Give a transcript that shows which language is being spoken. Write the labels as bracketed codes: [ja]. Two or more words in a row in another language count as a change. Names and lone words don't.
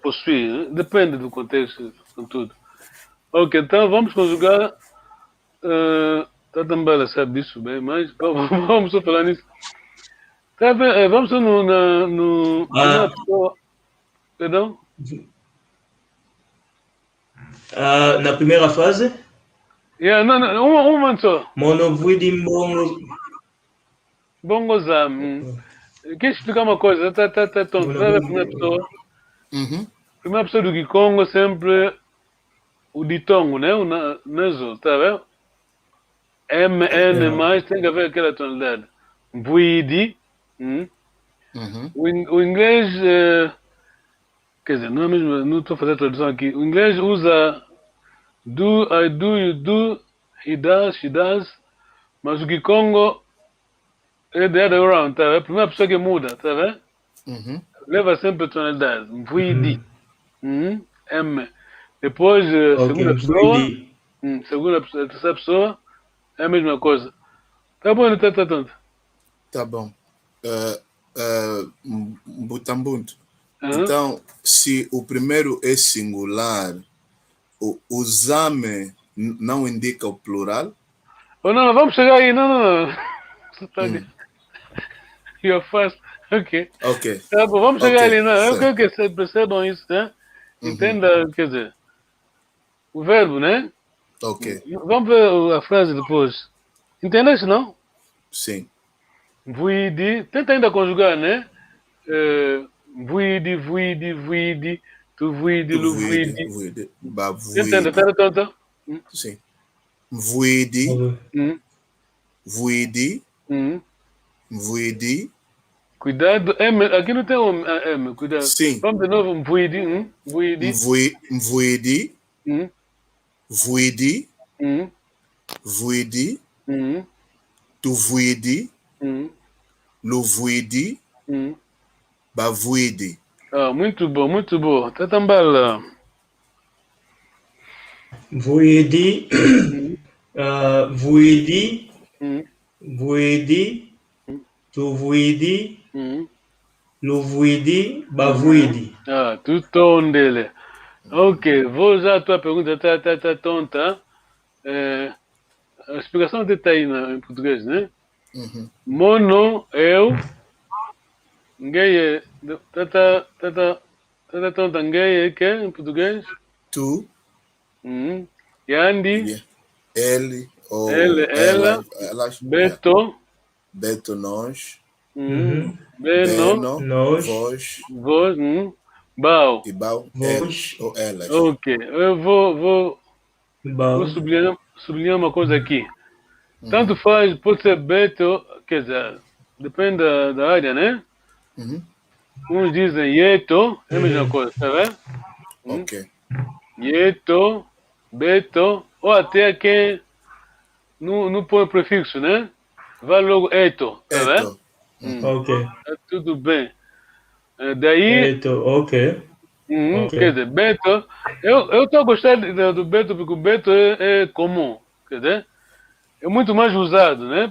[pt] Depende do contexto, com tudo. Ok, então vamos conjugar Tá também sabe disso bem, mas vamos só falar nisso. Tá bem, vamos só no primeira pessoa. Perdão? Na primeira frase? Yeah, não, uma só. [kg] Monovuidi mbongo. Bongozam. [pt] Quer explicar uma coisa? Tá tonto. Vai ver a primeira pessoa. Primeira pessoa do Kikongo sempre o ditongo, né? O nasal, tá vendo? N mais tem que haver aquela tonalidade. [kg] Vuidi. [pt] O inglês, quer dizer, não é mesmo, não estou a fazer a tradução aqui. O inglês usa do, [en] I do, you do, he does, she does. [pt] Mas o Kikongo é [en] the other way around, [pt] tá vendo? A primeira pessoa que muda, tá vendo? Leva sempre a tonalidade. [kg] Vuidi. M. [pt] Depois, segunda pessoa, terceira pessoa, é a mesma coisa. Tá bom, tá tonto. Tá bom. Mbutambuntu. Então, se o primeiro é singular, o zame não indica o plural? Oh, não, vamos chegar aí. Não. [en] You're fast. [pt] Ok. Tá bom, vamos chegar ali. Não. Eu quero que vocês percebam isso, né? Entenda, quer dizer, o verbo, né? Ok. Vamos ver a frase depois. Entendeste, não? Sim. [kg] Vuidi. [pt] Tenta ainda conjugar, né? [kg] Vuidi. Tu vuidi, lu vuidi. [pt] Entende? Tá. [kg] Sim. Vuidi. Vuidi. [pt] Cuidado. M. Aqui não tem um M. Cuidado. Sim. Vamos de novo. [kg] Vuidi. Vuidi. Vuidi. Tu vuidi. Lu vuidi. Ba vuidi. [pt] Muito bom. Tá tambala. [kg] Vuidi. Vuidi. Tu vuidi. Lu vuidi. Ba vuidi. Tu tondele. [pt] Ok, vou usar a tua pergunta, tá tonta. A explicação até tá aí em português, né? Mono, eu. Gay, tá tonta, gay, que em português? Tu. [kg] Yandi. [pt] Ele, ou ela. [kg] Beto. [pt] Beto, nós. [kg] Beno, [pt] vós. [kg] Bao. [pt] E Bao, eles ou elas. Ok, eu vou sublinhar uma coisa aqui. Tanto faz, pode ser Beto, quer dizer, depende da área, né? Uns dizem Yeto, é a mesma coisa, tá vendo? Ok. [kg] Yeto, Beto, [pt] ou até quem não põe prefixo, né? Vai logo Eto, tá vendo? Ok. Tudo bem. Daí. [kg] Eto, ok. [pt] Quer dizer, Beto, eu estou a gostar do Beto porque o Beto é comum, quer dizer, é muito mais usado, né?